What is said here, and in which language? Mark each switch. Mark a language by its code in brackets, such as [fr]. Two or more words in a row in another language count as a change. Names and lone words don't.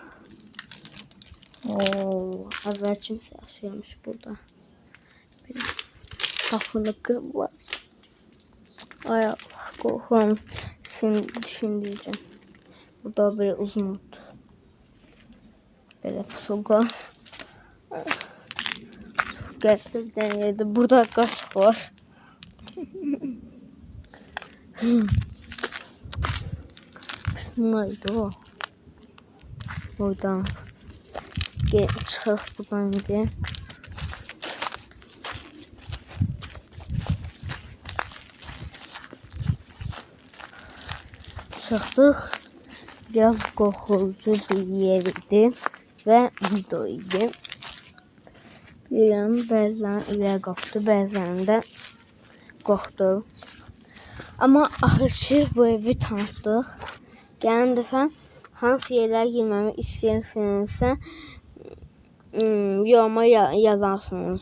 [az] Əvvəl kimsə yaşayırmış burada. Belə. Qapını qırıblar. Ay Allah, qorxuram. Düşündüyəcəm. Burada belə uzun ot. Belə pusuqa. [tr] Gerçekten yedi. Burada kaşık var. Neydi o? Oradan çıkıp buradan gidelim. Çıktık. Biraz korkutucu bir yerdi ve video idi. [az] Bilirəm, bəzən ilə qalxdı, bəzən də qorxdu. Amma axırıncı bu evi tanıtdıq. Gələn dəfə hansı yerlərə girməmi istəyirsinizsə yoruma yazarsınız.